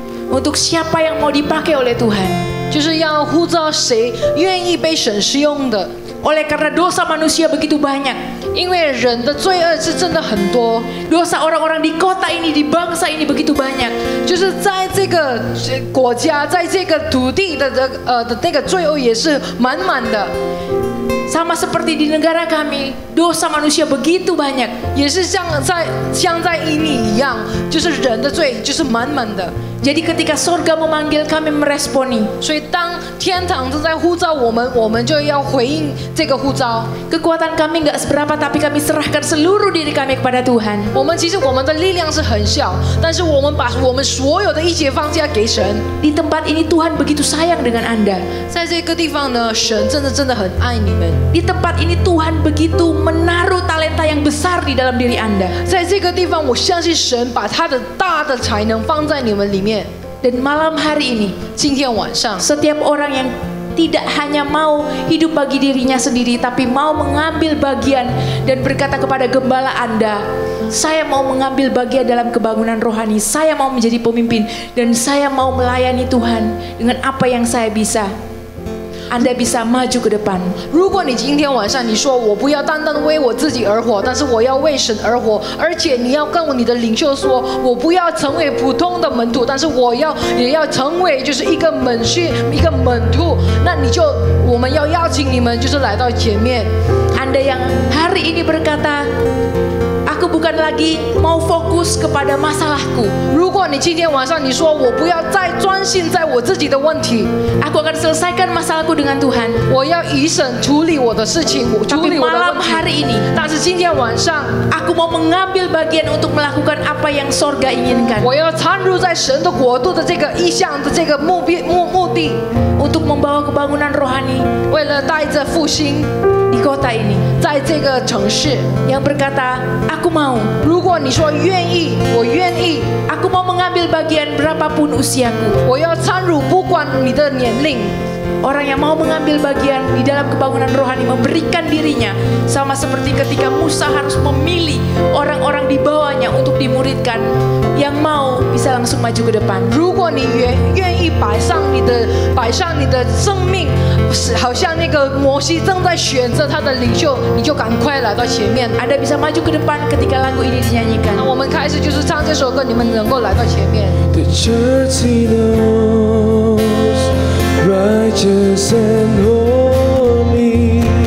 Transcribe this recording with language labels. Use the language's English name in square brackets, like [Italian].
[Indonesian] untuk siapa yang mau dipakai oleh Tuhan, [Chinese] 就是要呼召谁愿意被神使用的。 [Indonesian] Oleh karena dosa manusia begitu banyak, [Chinese] 因为人的罪恶是真的很多， [Indonesian] dosa orang-orang di kota ini, di bangsa ini begitu banyak. [Chinese] 就是在这个国家，在这个土地的那个罪恶也是满满的， [Indonesian] Sama seperti di negara kami, dosa manusia begitu banyak. [Chinese] 也是像在印尼一样，就是人的罪就是满满的。 [Indonesian] Jadi ketika sorga memanggil kami meresponi. [Chinese] 所以当天堂正在呼召我们，我们就要回应这个呼召。 [Indonesian] Kekuatan kami nggak seberapa, tapi kami serahkan seluruh diri kami kepada Tuhan. [Chinese] 其实我们的力量是很小，但是我们把我们所有的一切放下给神。 [Indonesian] Di tempat ini Tuhan begitu sayang dengan Anda. [Chinese] 在这个地方呢，神真的很爱你们。 [Indonesian] Di tempat ini Tuhan begitu menaruh talenta yang besar di dalam diri Anda. [Chinese] 在这个地方，我相信神把他的大的才能放在你们里面。 [Indonesian] Dan malam hari ini, [Chinese] 今天晚上， [Indonesian] setiap orang yang tidak hanya mau hidup bagi dirinya sendiri, tapi mau mengambil bagian dan berkata kepada gembala Anda, saya mau mengambil bagian dalam kebangunan rohani, saya mau menjadi pemimpin, dan saya mau melayani Tuhan dengan apa yang saya bisa. Anda bisa maju ke depan. [Chinese] 如果你今天晚上你说我不要单单为我自己而活，但是我要为神而活，而且你要跟你的领袖说，我不要成为普通的门徒，但是也要成为就是一个门训一个门徒，那我们要邀请你们就是来到前面。 [Indonesian] Anda yang hari ini berkata, aku bukan lagi mau fokus kepada masalahku. [Chinese] 如果你今天晚上你说我不要再专心在我自己的问题， [Indonesian] Aku akan selesaikan masalahku dengan Tuhan. [Chinese] 我要以神处理我的事情，处 [Indonesian] Tapi [Chinese] 理我的 [Indonesian] malam [Chinese] 问题。 [Indonesian] hari ini, [Chinese] 但是今天晚上， [Indonesian] aku mau mengambil bagian untuk melakukan apa yang sorga inginkan. [Chinese] 我要参入在神的国度的这个意向的这个目的， [Indonesian] Untuk membawa kebangunan rohani [Chinese] 为了带着复兴 [Indonesian] di kota ini. [Chinese] 在这个城市。 [Indonesian] Yang berkata, aku mau. [Chinese] 如果你说愿意，我愿意， [Indonesian] Aku mau mengambil bagian berapapun usiaku. [Chinese] 我要参入，不管你的年龄。 [Indonesian] Orang yang mau mengambil bagian di dalam kebangunan rohani, memberikan dirinya, sama seperti ketika Musa harus memilih orang-orang di bawahnya untuk dimuridkan. Yang mau bisa langsung maju ke depan. [Chinese] 如果你愿意摆上你的生命，好像那个摩西正在选择他的领袖，你就赶快来到前面。 [Indonesian] Anda bisa maju ke depan ketika lagu ini dinyanyikan. [Chinese] 那我们开始就是唱这首歌，你们能够来到前面。 [English] The church he knows, righteous and holy.